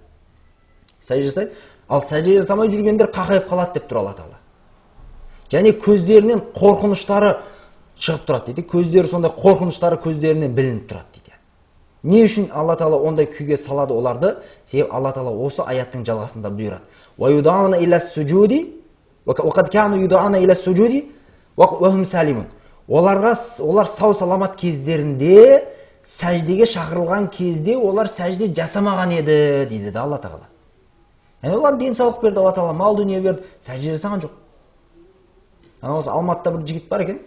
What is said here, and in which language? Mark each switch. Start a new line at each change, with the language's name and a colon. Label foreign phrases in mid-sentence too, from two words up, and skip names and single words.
Kazakh: Ал сәжде жасамай жүргендер қақайып қалады деп тұр Алла Тағала. Және көздерінен қорқыныштары шығып тұрады дейді. Көздері сондай қорқыныштары көздерінен білініп тұрады дейді. Не үшін Алла Тағала ондай күйге салады оларды? Себебі Алла Тағала осы аяттың жалғасында бұйырады.
Arabic: ويدعون إلى السجود وقد كانوا يدعون إلى السجود وهم سالمون.
Kazakh: Олар сау саламат кездерінде сәждеге шақырылған кезде олар сәжде жасамаған еді дейді да Алла Тағала. Яғни олар денсаулық берді Алла Тағала, мал дүние берді, сәжде жасаған жоқ. Осы Алматыда бір жігіт бар екен.